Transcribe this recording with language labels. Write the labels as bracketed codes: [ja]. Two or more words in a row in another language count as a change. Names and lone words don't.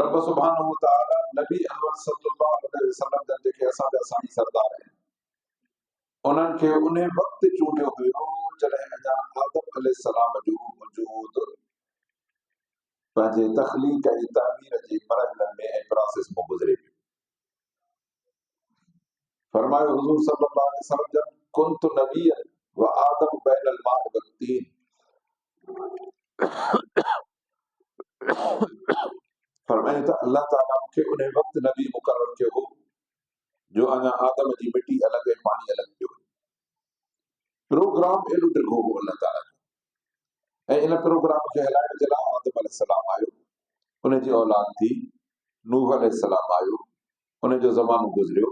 [sd] रब [ar] سبحانه وتعالى [sd] नबी अनवर [ar] صلى الله عليه وسلم [sd] जन जेके असांजा साईं सरदार आहिनि, उन्हनि खे उन वक़्तु चूंडियो हुयो जॾहिं अञा आदम अलैहिस्सलाम जो वजूद पंहिंजे तख़लीक़ ऐं तामीर जे मरहलनि में ऐं प्रोसेस में गुज़रे पियो। फरमायो हुज़ूर [ar] صلى الله عليه وسلم [sd] जन, [ar] كنت نبيا وآدم بين الماء والطين. [sd] फरमायो त अल्लाह ताला मूंखे उन वक़्तु नबी मुक़रर कयो हो जो अञा आदम जी मिटी अलॻि ऐं पाणी अलॻि पियो। प्रोग्राम एॾो ॾिघो हो अल्लाह ताला जो, ऐं इन प्रोग्राम खे हलाइण जे लाइ आदम अलैहिस्सलाम आयो, उन जी औलाद थी नूह अलैहिस्सलाम आयो, उन जो ज़मानो गुज़रियो।